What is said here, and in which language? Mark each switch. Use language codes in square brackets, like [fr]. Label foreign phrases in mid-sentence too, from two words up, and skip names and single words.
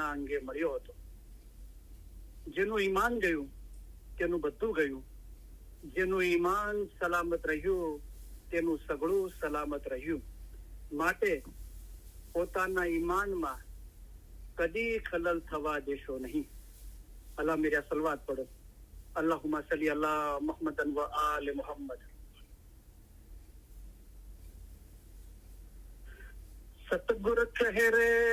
[gu] અંગે મળ્યો હતો જેનું ઈમાન ગયું તેનું બધું ગયું જેનું ઈમાન સલામત રહ્યું તેનું સગળું સલામત રહ્યું માટે પોતાના ઈમાનમાં કદી ખલલ થવા દેશો નહીં [hi] अल्लाह मेरा सलवात पढ़ो [ar] اللهم صل على محمد و آل محمد [hi] सतगुरु ठहरे